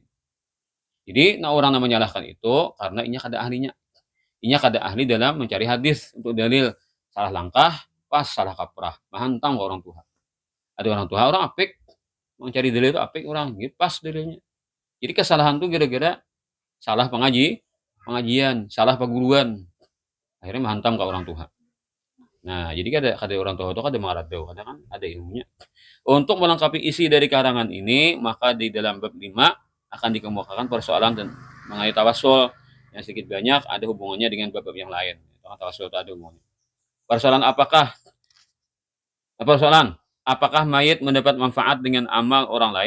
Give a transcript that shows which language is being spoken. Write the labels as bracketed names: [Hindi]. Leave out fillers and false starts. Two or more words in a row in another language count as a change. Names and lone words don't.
[Indonesian] Jadi nah orang yang menyalahkan itu karena ini ada ahlinya. Ini kada ahli dalam mencari hadis untuk dalil. Salah langkah, pas salah kaprah. [Banjar] Mahantang ke orang tua. [Indonesian] Ada orang tua, orang apik. Mencari dalil itu apik orang. Gitu, pas dalilnya. Jadi kesalahan itu gara-gara salah pengajian, salah peguruan. Akhirnya menghantam ke orang tua. [Banjar] Nah, jadi kada orang tua itu kada maradau, kada kan ada ilmunya. [Indonesian] Untuk melengkapi isi dari karangan ini, maka di dalam bab 5 akan dikemukakan persoalan dan mengenai tawasul yang sedikit banyak ada hubungannya dengan bab-bab yang lain. Tawasul itu ada hubungannya. Apakah mayit mendapat manfaat dengan amal orang lain?